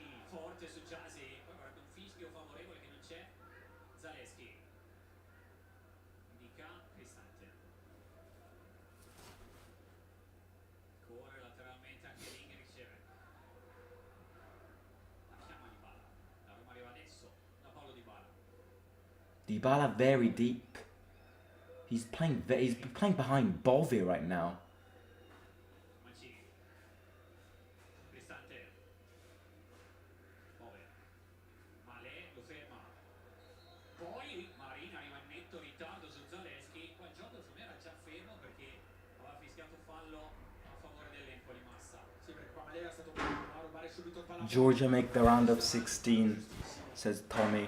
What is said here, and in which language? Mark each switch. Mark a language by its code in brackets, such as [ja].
[it] Forte su Giasi, poi vorrebbe un fischio favorevole che non c'è. Zaleschi indica Cristante, corre lateralmente anche Ling, riceve la chiama Dybala, la Roma arriva adesso da Paulo Dybala. [en] Dybala very deep. He's playing behind Bove right now. [it] Mancini, Cristante, Bove, Malé lo ferma, poi Marin arriva in netto ritardo su Zaleschi, qua il gioco secondo me era già fermo perché aveva fischiato fallo a favore dell'Empoli. Massa. Sì, perché qua Malé è stato bravo a rubare subito il pallone. [en] Georgia make the round of 16, says Tommy.